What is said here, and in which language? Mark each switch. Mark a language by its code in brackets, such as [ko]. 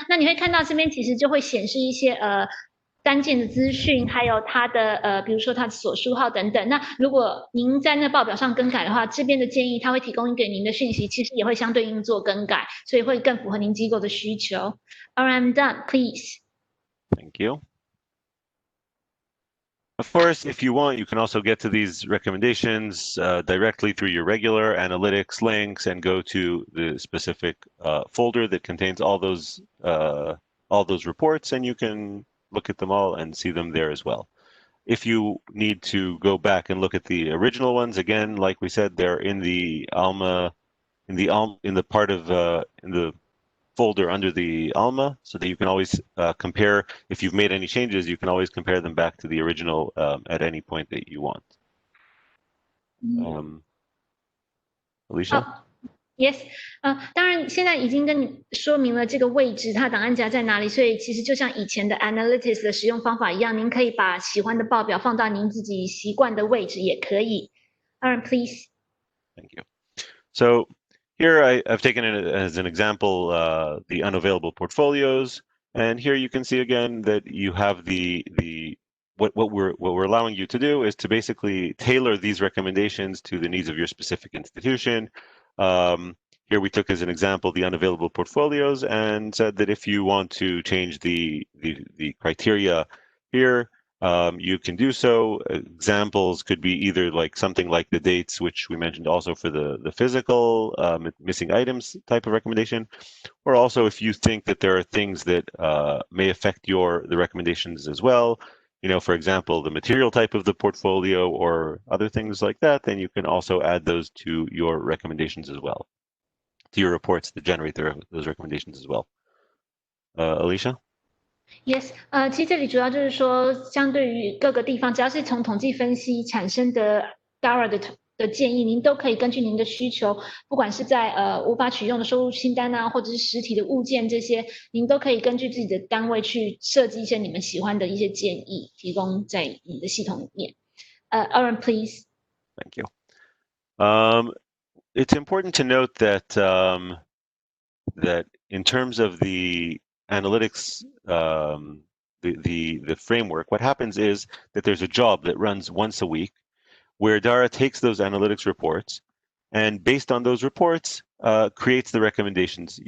[zh] 那你会看到这边其实就会显示一些单件的资讯，还有它的比如说它的所书号等等。那如果您在那报表上更改的话，这边的建议它会提供给您的讯息，其实也会相对应做更改，所以会更符合您机构的需求。 [en] All right, I'm done. Please. Thank you. Of course, if you want, you can also get to these recommendations directly through your regular analytics links and go to the specific folder that contains all those reports, and you can look at them all and see them there as well. If you need to go back and look at the original ones, again, like we said, they're in the Alma, in the part of in the folder under the Alma, so that you can always compare. If you've made any changes, you can always compare them back to the original at any point that you want. Alicia? [zh] Yes, 当然现在已经跟你说明了这个位置，它档案夹在哪里，所以其实就像以前的 Analytics 的使用方法一样，您可以把喜欢的报表放到您自己习惯的位置也可以。 [en] Please. Thank you. So here I've taken it as an example the unavailable portfolios, and here you can see again that you have what we're allowing you to do is to basically tailor these recommendations to the needs of your specific institution. Here we took as an example the unavailable portfolios and said that if you want to change the criteria here, you can do so. Examples could be either like something like the dates, which we mentioned also for the physical missing items type of recommendation, or also if you think that there are things that may affect the recommendations as well. You know, for example, the material type of the portfolio or other things like that, then you can also add those to your recommendations as well, to your reports that generate those recommendations as well. Alicia? [zh] Yes, 其实这里主要就是说，相对于各个地方，只要是从统计分析产生的 Dara 的建议，您都可以根据您的需求，不管是在无法取用的收入清单啊，或者是实体的物件这些，您都可以根据自己的单位去设计一些你们喜欢的一些建议，提供在你的系统里面。 [en] Aaron, please. Thank you. It's important to note that that in terms of the analytics, the framework, what happens is that there's a job that runs once a week, where Dara takes those analytics reports, and based on those reports, creates the recommendations.